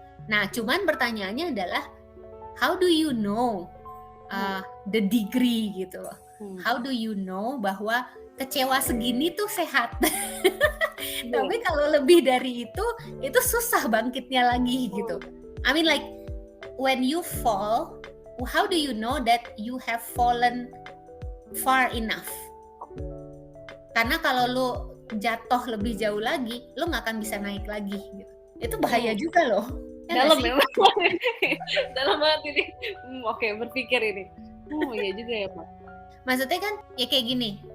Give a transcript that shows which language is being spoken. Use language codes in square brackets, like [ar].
[id] Nah, cuman pertanyaannya adalah [en] how do you know the degree [id] gitu loh. [en] How do you know [id] bahwa kecewa segini tuh sehat? Tapi kalau lebih dari itu susah bangkitnya lagi gitu. [en] I mean like when you fall, how do you know that you have fallen far enough? [id] Karena kalau lu jatuh lebih jauh lagi, lu nggak akan bisa naik lagi gitu. Itu bahaya juga loh. Dalam ya, dalam banget ini. Oke, berpikir ini. Iya juga ya, Pak. Maksudnya kan ya kayak gini.